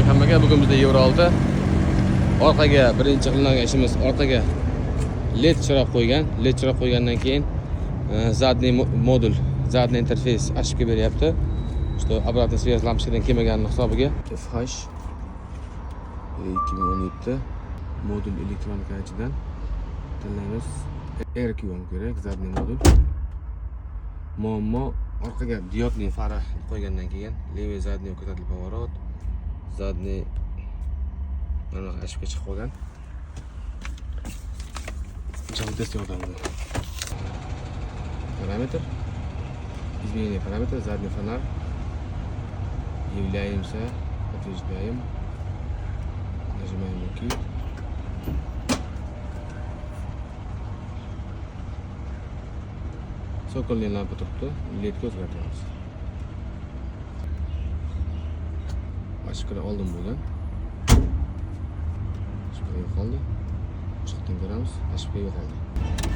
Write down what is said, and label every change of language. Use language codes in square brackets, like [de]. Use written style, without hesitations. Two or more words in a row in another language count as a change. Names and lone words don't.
[uz] aka, bugun bizda Euro 6. Orqaga birinchi qilingan ishimiz orqaga LED chiroq qo'ygan. LED chiroq qo'ygandan keyin zadniy modul, zadniy interfeys ochib beryapti. [ru] Что обратный связь [uz] lampochkadan kelmaganini hisobiga FH 2017 modul elektronika ichidan tanlaymiz. RQM kerak, zadniy modul. Muammo orqaga diodli fara qo'ygandan keyin [ru] левый задний указатель поворот, [uz] zadniy mana ochibga chiqib qolgan. Jaltest yordamida. [ru] Параметр. Изменение параметра, задний фонарь. Являемся, подтверждаем. Нажимаем ОК. [uz] Sokolli lampa turibdi, ledga o'zgartiramiz. Ochib oldin bo'lgan. Ochib yo'qoldi. Chiqdan ko'ramiz, ochib yo'qoldi.